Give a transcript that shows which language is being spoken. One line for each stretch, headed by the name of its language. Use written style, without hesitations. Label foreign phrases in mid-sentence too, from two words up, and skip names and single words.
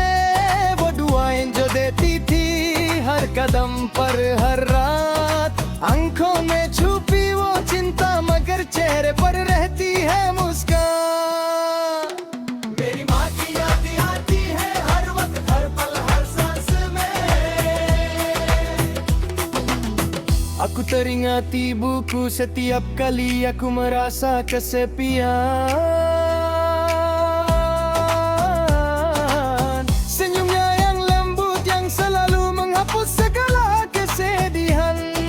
Hindi: वो दुआएं जो देती थी हर कदम पर हर रात. आंखों में छुपी वो चिंता मगर चेहरे पर रहती है मुस्कान. मेरी माँ की याद आती है हर वक्त हर पल हर सांस में.
Indonesian: Aku teringat ibuku setiap kali aku merasa kesepian. Senyumnya yang lembut yang selalu menghapus segala kesedihan.